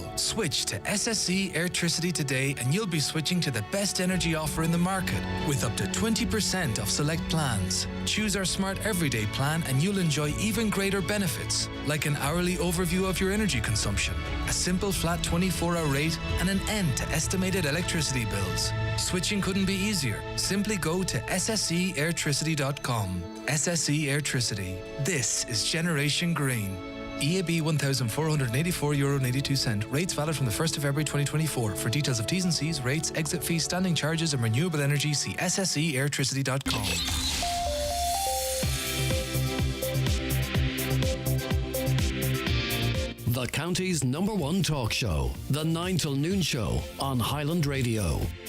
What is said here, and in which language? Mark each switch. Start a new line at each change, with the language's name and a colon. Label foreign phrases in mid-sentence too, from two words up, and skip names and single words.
English: Switch to SSE Airtricity today and you'll be switching to the best energy offer in the market with up to 20% off select plans. Choose our Smart Everyday plan and you'll enjoy even greater benefits, like an hourly overview of your energy consumption, a simple flat 24-hour rate, and an end to estimated electricity bills. Switching couldn't be easier. Simply go to ssseairtricity.com. SSE Airtricity. This is Generation Green. EAB €1,484.82. Rates valid from the 1st of February 2024. For details of T's and C's, rates, exit fees, standing charges and renewable energy, see ssseairtricity.com. The county's #1 talk show, The 9 till Noon Show on Highland Radio.